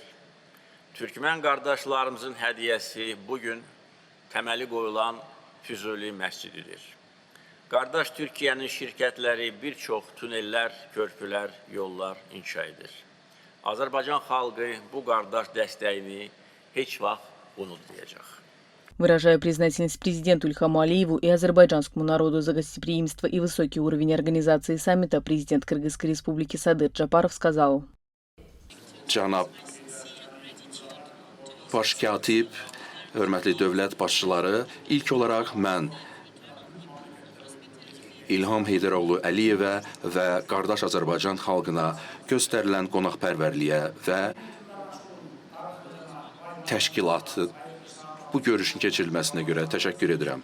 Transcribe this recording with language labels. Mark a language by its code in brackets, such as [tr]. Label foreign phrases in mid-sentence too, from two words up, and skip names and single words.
[az] Türkmən qardaşlarımızın hədiyəsi bugün təməli qoyulan Füzuli məscididir. Qardaş Türkiyənin şirkətləri bir çox tunellər, körpülər, yollar inşa edir. Azərbaycan xalqı bu qardaş dəstəyini heç vaxt unutmayacaq. [ru] Выражая признательность президенту Ильхаму Алиеву и азербайджанскому народу за гостеприимство и высокий уровень организации саммита, президент Кыргызской республики Садыр Джапаров сказал: [az] Cənab Baş Katib, hörmətli dövlət başçıları, ilk olaraq mən İlham Heydəroğlu Əliyevə və qardaş Azərbaycan xalqına göstərilən qonaqpərvərliyə və təşkilatı bu görüşün keçirilməsinə görə təşəkkür edirəm.